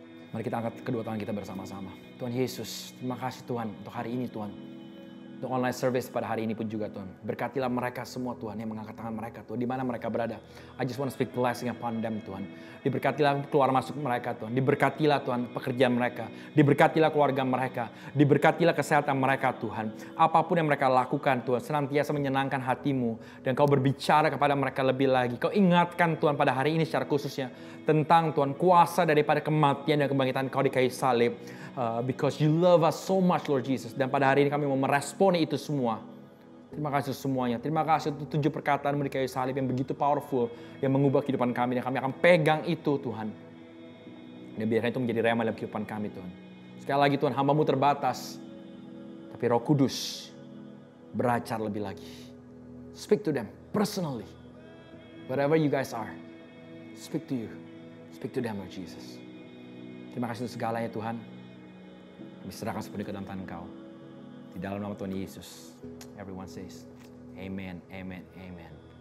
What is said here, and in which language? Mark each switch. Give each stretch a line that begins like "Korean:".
Indonesian: Mari kita angkat kedua tangan kita bersama-sama. Tuhan Yesus, terima kasih Tuhan untuk hari ini Tuhan. Untuk
English: online service
Indonesian: pada hari ini pun juga Tuhan. Berkatilah mereka semua Tuhan yang mengangkat tangan mereka Tuhan. Di mana mereka berada.
English: I just want to speak blessing upon them Tuhan.
Indonesian: Diberkatilah keluar masuk mereka Tuhan. Diberkatilah Tuhan pekerjaan mereka. Diberkatilah keluarga mereka. Diberkatilah kesehatan mereka Tuhan. Apapun yang mereka lakukan Tuhan. Senantiasa menyenangkan hatimu. Dan kau berbicara kepada mereka lebih lagi. Kau ingatkan Tuhan pada hari ini secara khususnya. Tentang Tuhan kuasa daripada kematian dan kebangkitan kau di kayu salib.
English: Because you love us so much Lord Jesus.
Indonesian: Dan pada hari ini kami mau meresponi itu semua. Terima kasih semuanya. Terima kasih untuk 7 perkataan-Mu di kayu salib yang begitu powerful. Yang mengubah kehidupan kami. Dan kami akan pegang itu Tuhan. Dan biarkan itu menjadi rema dalam kehidupan kami Tuhan. Sekali lagi Tuhan, hamba-Mu terbatas. Tapi Roh Kudus beracar lebih lagi.
English: Speak to them personally. Wherever you guys are. Speak to you. Speak to them Lord Jesus.
Indonesian: Terima kasih untuk segalanya Tuhan. Kami serahkan sepenuhnya ke dalam tangan Kau. Di dalam nama Tuhan Yesus.
English: Everyone says, Amen, Amen, Amen.